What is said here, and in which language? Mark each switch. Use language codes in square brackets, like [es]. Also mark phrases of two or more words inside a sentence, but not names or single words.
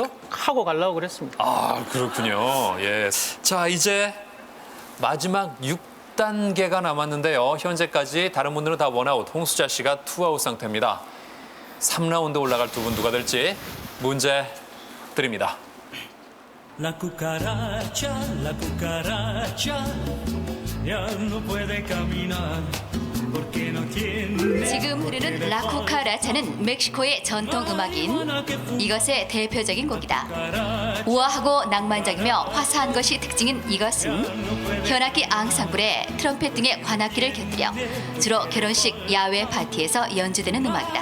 [ko] 꼭 하고 가려고 그랬습니다. 아, 그렇군요. 예. 자, 이제 마지막 6단계가 남았는데요. 현재까지 다른 분들은 다 원아웃, 홍수자 씨가 투아웃 상태입니다. 3라운드 올라갈 두 분 누가 될지 문제 드립니다. [es] La cucaracha ya no puede caminar porque no tiene. [ko] 지금 흐르는 라쿠카라차는 멕시코의 전통 음악인 이것의 대표적인 곡이다. 우아하고 낭만적이며 화사한 것이 특징인 이것은 현악기 앙상블에 트럼펫 등의 관악기를 곁들여 주로 결혼식 야외 파티에서 연주되는 음악이다.